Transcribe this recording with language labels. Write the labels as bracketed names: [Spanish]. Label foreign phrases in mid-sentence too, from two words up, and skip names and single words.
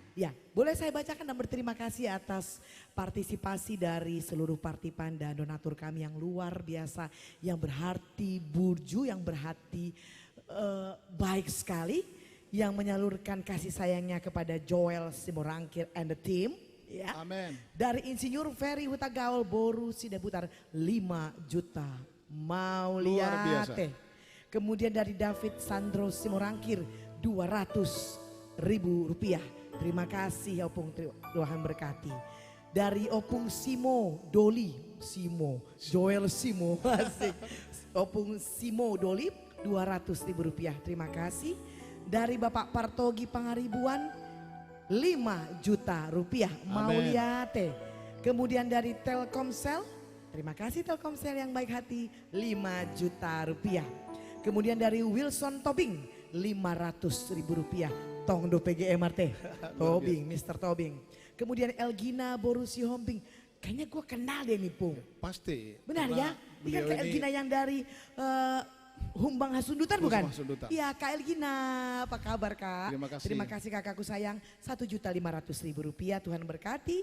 [Indonesian] Ya, boleh saya bacakan dan berterima kasih atas partisipasi dari seluruh partipan dan donatur kami yang luar biasa, yang berhati burju, yang berhati baik sekali, yang menyalurkan kasih sayangnya kepada Joel Simorangkir [English] and the team. [Indonesian] Ya. Amin. Dari Insinyur Ferry Hutagaul Boru Sidaputar 5 juta. Mau Luar biasa. lihat. Kemudian dari David Sandro Simorangkir 200.000 rupiah. Terima kasih Opung, Tuhan berkati. Dari Opung Simo Doli, Joel Simo, asik. Opung Simo Doli 200.000 rupiah. Terima kasih. Dari Bapak Partogi Pangaribuan 5 juta rupiah. Mau Amin. lihat. Kemudian dari Telkomsel, terima kasih Telkomsel yang baik hati, 5 juta rupiah. Kemudian dari Wilson Tobing 500.000 rupiah. Tongdo PGMRT. Tobing, Mr. Tobing. Kemudian Elgina Borusi Hombing. Kayaknya gue kenal deh nih, Pung. Pasti. Benar Karena ya? Ini kan beliau Kak Elgina yang dari Humbang Hasundutan bukan? Hasundutan. Iya, Kak Elgina. Apa kabar, Kak? Terima kasih. Terima kasih kakakku sayang. 1.500.000 rupiah, Tuhan berkati.